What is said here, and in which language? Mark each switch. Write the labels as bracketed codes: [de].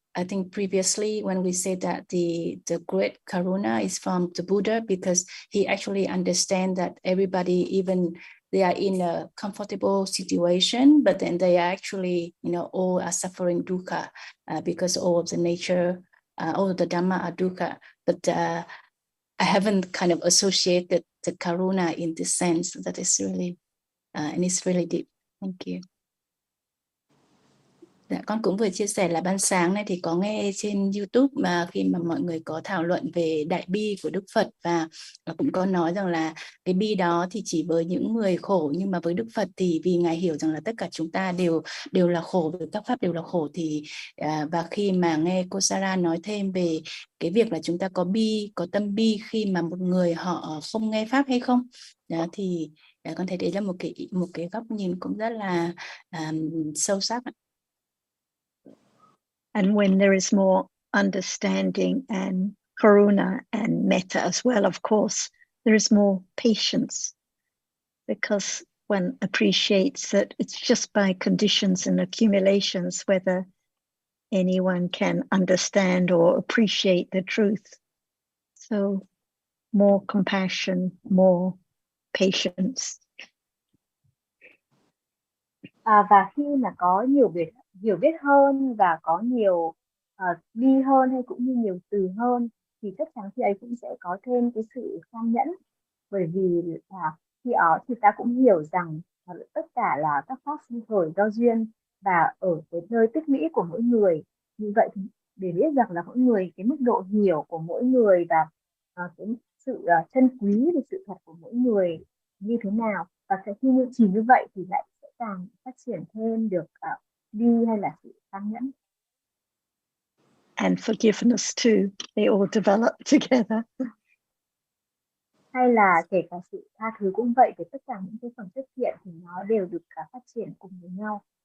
[en] I think previously when we said that the great karuna is from the Buddha, because he actually understands that everybody, even they are in a comfortable situation, but then they are actually, all are suffering dukkha because all of the nature, all of the Dhamma are dukkha. But I haven't kind of associated the karuna in this sense. That is really, and it's really deep. Thank you. [vi] Dạ, con cũng vừa chia sẻ là ban sáng này thì có nghe trên YouTube mà khi mà mọi người có thảo luận về đại bi của Đức Phật, và cũng có nói rằng là cái bi đó thì chỉ với những người khổ, nhưng mà với Đức Phật thì vì Ngài hiểu rằng là tất cả chúng ta đều là khổ, với các pháp đều là khổ, thì và khi mà nghe cô Sarah nói thêm về cái việc là chúng ta có bi, có tâm bi khi mà một người họ không nghe pháp hay không, đó, thì con thấy đấy là một cái góc nhìn cũng rất là sâu sắc. [en] And when there is more understanding and karuna and metta as well, of course, there is more patience, because one appreciates that it's just by conditions and accumulations whether anyone can understand or appreciate the truth. So more compassion, more patience. [vi] Và khi mà có hiểu biết hơn và có nhiều bi hơn, hay cũng như nhiều từ hơn, thì chắc chắn khi ấy cũng sẽ có thêm cái sự kiên nhẫn, bởi vì khi đó thì ta cũng hiểu rằng tất cả là các pháp sinh khởi do duyên, và ở cái nơi tích lũy của mỗi người. Như vậy thì để biết rằng là mỗi người, cái mức độ hiểu của mỗi người và cái sự chân quý về sự thật của mỗi người như thế nào, và sẽ khi chỉ như vậy thì lại sẽ càng phát triển thêm được bi hay là sự kiên nhẫn. [en] And forgiveness too, they all develop together. [vi] Hay là kể cả sự tha thứ cũng vậy, để tất cả những cái phẩm chất thiện thì nó đều được phát triển cùng với nhau.